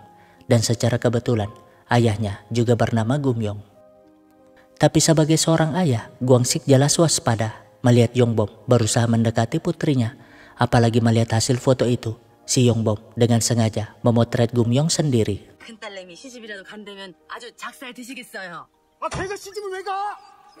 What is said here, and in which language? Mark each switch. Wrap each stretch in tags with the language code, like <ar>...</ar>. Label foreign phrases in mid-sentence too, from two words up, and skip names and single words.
<id>Dan secara kebetulan, ayahnya juga bernama Gumyong. Tapi sebagai seorang ayah, Gwangsik jelas waspada melihat Yongbom berusaha mendekati putrinya. Apalagi melihat hasil foto itu, si Yongbom dengan sengaja memotret Gumyong sendiri.</id> <ko>큰딸내미 시집이라도 간다면 아주 작살 드시겠어요. 걔가 시집을 왜 가?</ko>